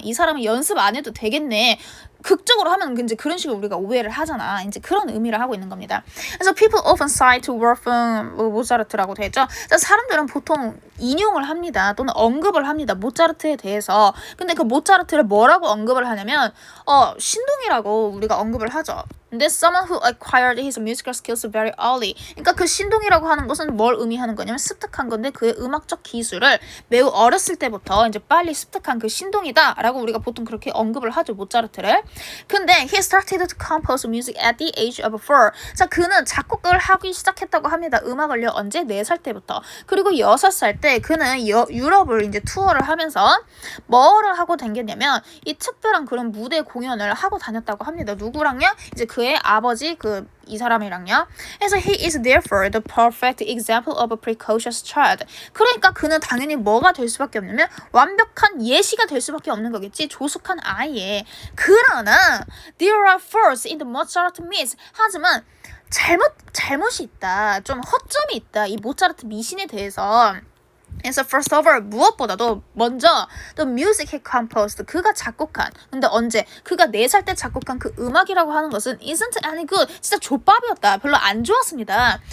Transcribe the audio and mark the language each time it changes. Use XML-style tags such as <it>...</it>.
<ko>이 사람은 연습 안 해도 되겠네. 극적으로 하면 이제 그런 식으로 우리가 오해를 하잖아. 이제 그런 의미를 하고 있는 겁니다. 그래서</ko> <en>people often cite Wolfgang</en> <ko>모차르트라고 돼 있죠. 사람들은 보통 인용을 합니다. 또는 언급을 합니다. 모차르트에 대해서. 근데 그 모차르트를 뭐라고 언급을 하냐면 신동이라고 우리가 언급을 하죠.</ko> <en>근데 someone who acquired his musical skills very early.</en> <ko>그러니까 그 신동이라고 하는 것은 뭘 의미하는 거냐면 습득한 건데 그의 음악적 기술을 매우 어렸을 때부터 이제 빨리 습득한 그 신동이다라고 우리가 보통 그렇게 언급을 하죠. 모차르트를.</ko> <en>근데 he started to compose music at the age of 4.</en> <ko>자, 그는 작곡을 하기 시작했다고 합니다. 음악을요. 언제? 4살 때부터. 그리고 6살 때 그는 유럽을 이제 투어를 하면서 뭐를 하고 다녔냐면 이 특별한 그런 무대 공연을 하고 다녔다고 합니다. 누구랑요? 이제 그의 아버지 이 사람이랑요.</ko> <en>그래서 he is therefore the perfect example of a precocious child.</en> <ko>그러니까 그는 당연히 뭐가 될 수밖에 없냐면 완벽한 예시가 될 수밖에 없는 거겠지. 조숙한 아이의.</ko> <en>그러나 there are faults in the Mozart myth.</en> <ko>하지만 잘못이 있다. 좀 허점이 있다. 이 모차르트 미신에 대해서. 그래서</ko> <en>first of all</en> <ko>무엇보다도 먼저</ko> <en>the music he composed</en> <ko>그가 작곡한 근데 언제 그가 4살 때 작곡한 그 음악이라고 하는 것은</ko> <en>isn't any good</en> <ko>진짜 좆밥이었다 별로 안 좋았습니다.</ko>